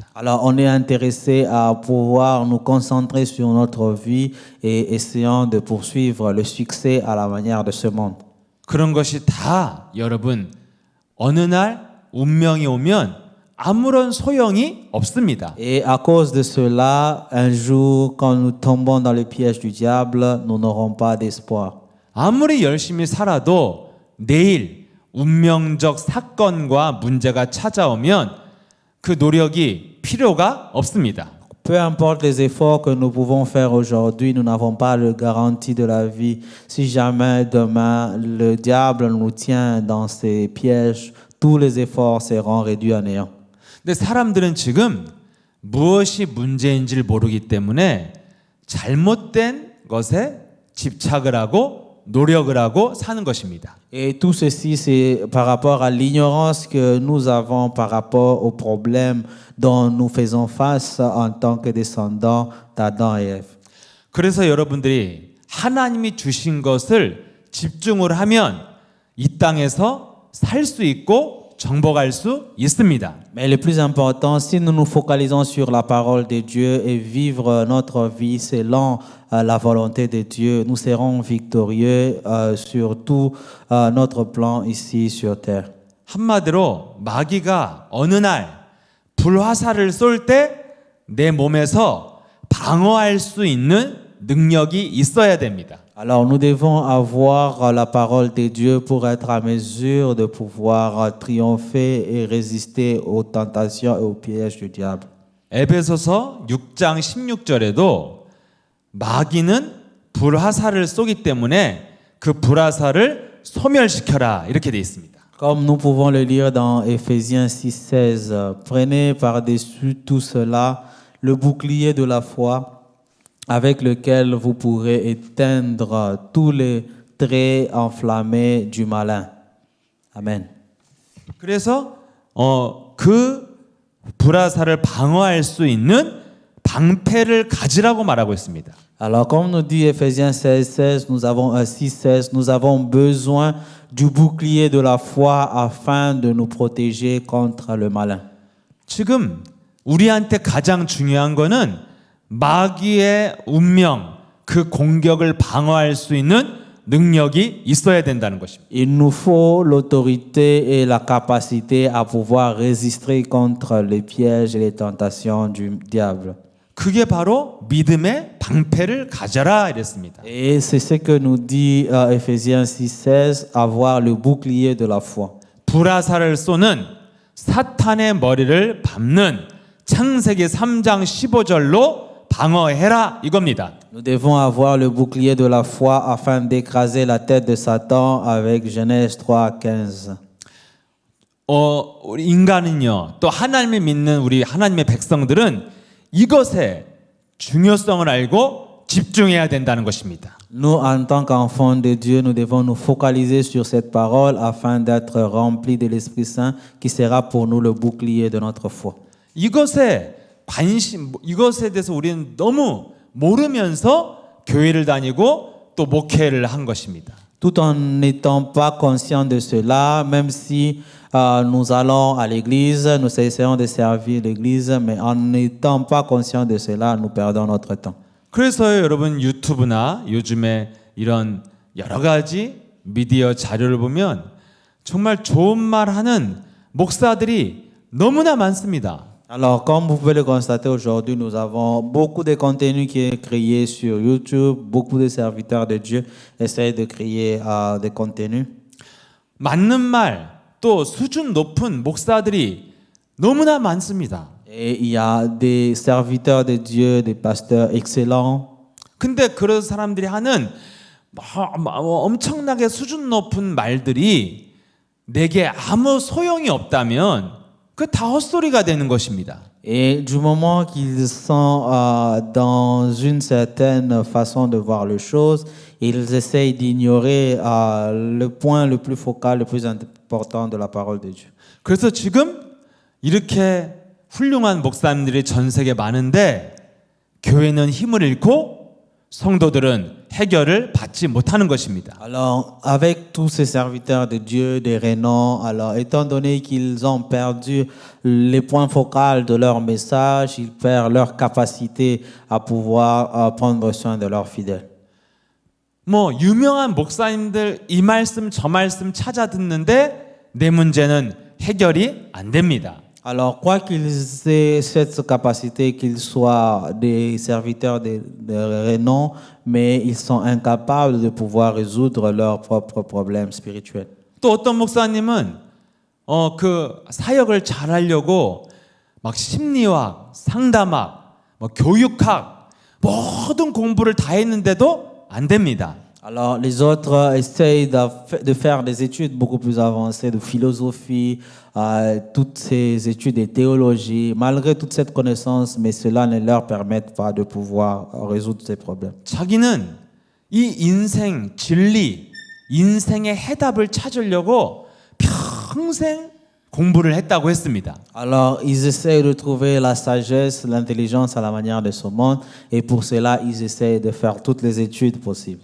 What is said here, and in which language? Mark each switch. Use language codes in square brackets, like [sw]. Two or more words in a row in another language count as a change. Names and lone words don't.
[fr] Alors, on est intéressé à pouvoir nous concentrer sur notre vie et essayant de poursuivre le succès à la manière de ce monde. [ko] 그런 것이 다 여러분 어느 날 운명이 오면 아무런 소용이 없습니다. [fr] Et à cause de cela, un jour, quand nous tombons dans le piège du diable, nous n'aurons pas d'espoir. [ko] 아무리 열심히 살아도 내일 운명적 사건과 문제가 찾아오면 그 노력이 필요가 없습니다. [fr] Peu importe les efforts que nous pouvons faire aujourd'hui, nous n'avons pas de garantie de la vie. Si jamais demain le diable nous tient dans ses pièges, tous les efforts seront réduits à néant. [ko] 근데 사람들은 지금 무엇이 문제인지를 모르기 때문에 잘못된 것에 집착을 하고 노력을 하고 사는 것입니다. [fr] Et tout ceci, c'est par rapport à l'ignorance que nous avons par rapport aux problèmes dont nous faisons face en tant que descendants d'Adam et Ève. [ko] 그래서 여러분들이 하나님이 주신 것을 집중을 하면 이 땅에서 살 수 있고 정복할 수 있습니다. [fr] Mais le plus important, si nous nous focalisons sur la parole de Dieu et vivre notre vie selon la volonté de Dieu, nous serons victorieux sur tout notre plan ici sur terre. [ko] 한마디로 마귀가 어느 날 불화살을 쏠 때 내 몸에서 방어할 수 있는 능력이 있어야 됩니다. [fr] Alors nous devons avoir la parole de Dieu pour être à mesure de pouvoir triompher et résister aux tentations et aux pièges du diable. [ko] 에베소서 6장 16절에도 마귀는 불화살을 쏘기 때문에 그 불화살을 소멸시켜라 이렇게 돼 있습니다. [fr] Comme nous pouvons le lire dans Éphésiens 6,16, prenez par-dessus tout cela le bouclier de la foi avec lequel vous pourrez éteindre tous les traits enflammés du malin. Amen. [ko] 그래서 그 불화살을 방어할 수 있는 방패를 가지라고 말하고 있습니다. [fr] Alors, comme nous dit Éphésiens 6,16, nous avons besoin du bouclier de la foi afin de nous protéger contre le malin. [ko] 지금 우리한테 가장 중요한 거는 마귀의 운명, 그 공격을 방어할 수 있는 능력이 있어야 된다는 것입니다. [fr] Il nous faut l'autorité et la capacité à pouvoir résister contre les pièges et les tentations du diable. [ko] 그게 바로 믿음의 방패를 가져라 이랬습니다. [fr] Et c'est ce que nous dit Éphésiens 6,16, avoir le bouclier de la foi. [ko] 불화살을 쏘는 사탄의 머리를 밟는 창세기 3장 15절로 방어해라 이겁니다. [fr] Nous devons avoir le bouclier de la foi afin d'écraser la tête de Satan avec Genèse 3,15. [ko] 우리 인간은요, 또 하나님을 믿는 우리 하나님의 백성들은 이것의 중요성을 알고 집중해야 된다는 것입니다. [fr] Nous, en tant qu'enfants de Dieu, nous devons nous focaliser sur cette parole afin d'être remplis de l'Esprit Saint qui sera pour nous le bouclier de notre foi. [ko] 이것에 대해서 우리는 너무 모르면서 교회를 다니고 또 목회를 한 것입니다. [fr] Tout en n'étant pas conscients de cela, même si nous allons à l'église, nous essayons de servir l'église, mais en n'étant pas conscients de cela, nous perdons notre temps. [ko] 그래서 여러분 유튜브나 요즘에 이런 여러 가지 미디어 자료를 보면 정말 좋은 말 하는 목사들이 너무나 많습니다. [fr] Alors, comme vous pouvez le constater aujourd'hui, nous avons beaucoup de contenu qui est créé sur YouTube. Beaucoup de serviteurs de Dieu essayent de créer des contenus. [ko] 맞는 말, 또 수준 높은 목사들이 너무나 많습니다. [fr] Et il y a des serviteurs de Dieu, des pasteurs excellents. [ko] 근데 그런 사람들이 하는 엄청나게 수준 높은 말들이 내게 아무 소용이 없다면 그 다 헛소리가 되는 것입니다. [fr] Et du moment qu'ils sont dans une certaine façon de voir les choses, ils essayent d'ignorer le point le plus focal, le plus important de la parole de Dieu. [ko] 그래서 지금 이렇게 훌륭한 목사님들이 전 세계에 많은데 교회는 힘을 잃고 성도들은 해결을 받지 못하는 것입니다. [fr] Alors, avec tous ces serviteurs de Dieu, des rénants, alors étant donné qu'ils ont perdu les points focaux de leur message, ils perdent leur capacité à pouvoir prendre soin de leurs fidèles. [ko] 뭐 유명한 목사님들 이 말씀 저 말씀 찾아 듣는데 내 문제는 해결이 안 됩니다. [fr] Alors, quoi qu'ils aient cette capacité, qu'ils soient des serviteurs de renom, mais ils sont incapables de pouvoir résoudre leurs propres problèmes spirituels. [ko] 또 어떤 목사님은 그 사역을 잘하려고 막 심리학, 상담학, 뭐 교육학 모든 공부를 다 했는데도 안 됩니다. [fr] Alors, les autres essayent de faire des études beaucoup plus avancées de philosophie, toutes ces études de théologie, malgré toute cette connaissance, mais cela ne leur permet pas de pouvoir résoudre ces problèmes. [ko] 자기는 이 인생 진리, 인생의 해답을 찾으려고 평생 공부를 했다고 했습니다. [fr] Alors, ils essayent de trouver la sagesse, l'intelligence à la manière de ce monde, et pour cela, ils essayent de faire toutes les études possibles.